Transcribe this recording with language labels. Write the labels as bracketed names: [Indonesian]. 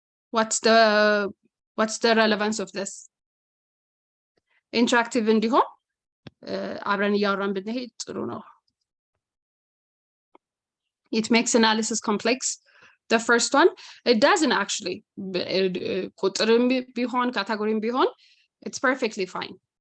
[English] What's the relevance of this? [Amharic] Interactive እንዲሆን አብረን እያወራን ብንሄድ ጥሩ ነው። [English] It makes analysis complex. The first one, it doesn't actually. [Amharic] ቁጥርም ቢሆን ካቴጎሪም ቢሆን [English] it's perfectly fine.